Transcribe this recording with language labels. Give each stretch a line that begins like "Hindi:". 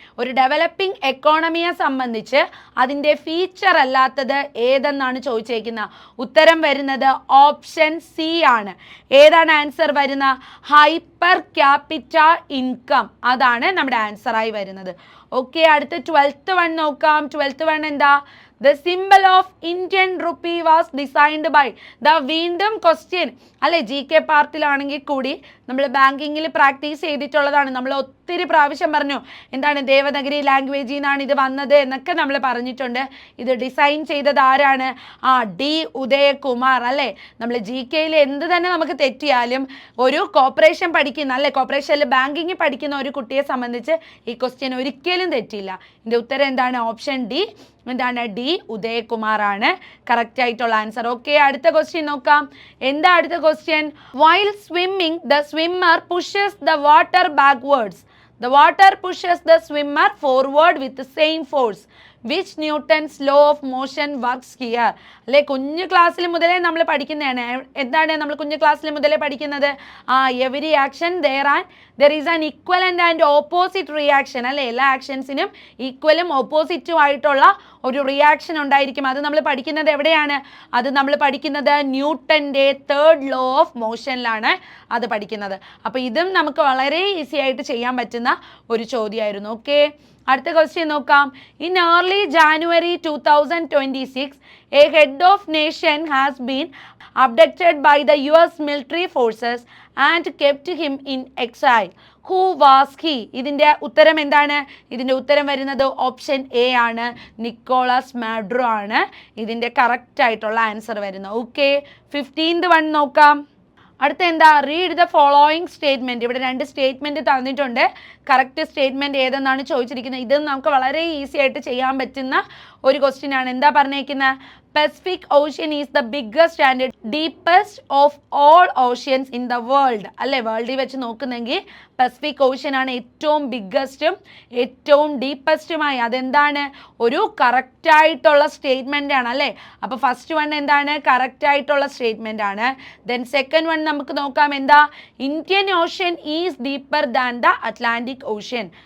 Malayalam: ഒരു ഡെവലപ്പിംഗ് എക്കോണമിയെ സംബന്ധിച്ച് അതിൻ്റെ ഫീച്ചർ അല്ലാത്തത് ഏതെന്നാണ് ചോദിച്ചേക്കുന്നത്. ഉത്തരം വരുന്നത് ഓപ്ഷൻ സി ആണ്. ഏതാണ് ആൻസർ വരുന്ന? Hyper capita income. അതാണ് നമ്മുടെ ആൻസറായി വരുന്നത്. ഓക്കെ, അടുത്ത 12th വൺ നോക്കാം. 12th വൺ എന്താ?
English: The symbol of Indian rupee was designed by.
Malayalam: വീണ്ടും ക്വസ്റ്റ്യൻ, അല്ലെ, ജി കെ പാർട്ടിലാണെങ്കിൽ കൂടി നമ്മൾ ബാങ്കിങ്ങിൽ പ്രാക്ടീസ് ചെയ്തിട്ടുള്ളതാണ്. നമ്മൾ ഒത്തിരി പ്രാവശ്യം പറഞ്ഞു എന്താണ് ദേവനഗരി ലാംഗ്വേജിൽ നിന്നാണ് ഇത് വന്നത് എന്നൊക്കെ നമ്മൾ പറഞ്ഞിട്ടുണ്ട്. ഇത് ഡിസൈൻ ചെയ്തത് ആരാണ്? ഡി ഉദയകുമാർ. അല്ലേ, നമ്മൾ ജി കെയിൽ എന്ത് തന്നെ നമുക്ക് തെറ്റിയാലും ഒരു കോർപ്പറേഷൻ പഠിക്കുന്ന, അല്ലെ, കോർപ്പറേഷനിൽ ബാങ്കിങ് പഠിക്കുന്ന ഒരു കുട്ടിയെ സംബന്ധിച്ച് ഈ ക്വസ്റ്റ്യൻ ഒരിക്കലും തെറ്റില്ല. ഇതിൻ്റെ ഉത്തരം എന്താണ്? ഓപ്ഷൻ ഡി, എന്താണ്? ഡി ഉദയകുമാർ ആണ് കറക്റ്റ് ആയിട്ടുള്ള ആൻസർ. ഓക്കെ, അടുത്ത ക്വസ്റ്റ്യൻ നോക്കാം. എന്താ അടുത്ത question?
English: While swimming the swimmer pushes the water backwards. The water pushes the swimmer forward with the same force. Which Newton's law of motion works here?
Malayalam: അല്ലെ, കുഞ്ഞു ക്ലാസ്സിൽ മുതലേ നമ്മൾ പഠിക്കുന്നതാണ്. എന്താണ് നമ്മൾ കുഞ്ഞു ക്ലാസ്സിൽ മുതലേ പഠിക്കുന്നത്?
English: Every action there is an equivalent and opposite reaction.
Malayalam: അല്ലെ, എല്ലാ ആക്ഷൻസിനും ഈക്വലും ഓപ്പോസിറ്റും ആയിട്ടുള്ള ഒരു റിയാക്ഷൻ ഉണ്ടായിരിക്കും. അത് നമ്മൾ പഠിക്കുന്നത് എവിടെയാണ്? അത് നമ്മൾ പഠിക്കുന്നത് ന്യൂട്ടൻ്റെ 3rd ലോ ഓഫ് മോഷനിലാണ് അത് പഠിക്കുന്നത്. അപ്പോൾ ഇതും നമുക്ക് വളരെ ഈസി ആയിട്ട് ചെയ്യാൻ പറ്റുന്ന ഒരു ചോദ്യമായിരുന്നു. ഓക്കെ, അടുത്ത ക്വസ്റ്റ്യൻ നോക്കാം.
English: In early January 2026 a head of nation has been abducted by the US military forces and kept him in exile. Who was he?
Malayalam: ഇതിൻ്റെ ഉത്തരം എന്താണ്? ഇതിൻ്റെ ഉത്തരം വരുന്നത് ഓപ്ഷൻ എ ആണ്, നിക്കോളാസ് മാഡ്രോ ആണ് ഇതിൻ്റെ കറക്റ്റ് ആയിട്ടുള്ള ആൻസർ വരുന്നത്. ഓക്കെ, 15th വൺ നോക്കാം. അടുത്ത എന്താ?
English: Read the following statement.
Malayalam: ഇവിടെ 2 സ്റ്റേറ്റ്മെൻറ്റ് തന്നിട്ടുണ്ട്. കറക്റ്റ് സ്റ്റേറ്റ്മെൻറ്റ് ഏതെന്നാണ് ചോദിച്ചിരിക്കുന്നത്. ഇത് നമുക്ക് വളരെ ഈസി ആയിട്ട് ചെയ്യാൻ പറ്റുന്ന ഒരു ക്വസ്റ്റ്യൻ ആണ്. എന്താ പറഞ്ഞേക്കുന്നത്?
English: Pacific Ocean is the biggest and deepest of all oceans in the world.
Malayalam: അല്ലേ, വേൾഡിൽ വെച്ച് നോക്കുന്നെങ്കിൽ പസഫിക് ഓഷ്യൻ ആണ് ഏറ്റവും ബിഗ്ഗസ്റ്റും ഏറ്റവും ഡീപ്പസ്റ്റുമായി. അതെന്താണ്? ഒരു കറക്റ്റായിട്ടുള്ള സ്റ്റേറ്റ്മെൻ്റ് ആണ്. അല്ലേ, അപ്പോൾ ഫസ്റ്റ് വൺ എന്താണ്? കറക്റ്റായിട്ടുള്ള സ്റ്റേറ്റ്മെൻ്റ് ആണ്. ദെൻ സെക്കൻഡ് വൺ നമുക്ക് നോക്കാം. എന്താ?
English: Indian Ocean is deeper than the Atlantic Ocean.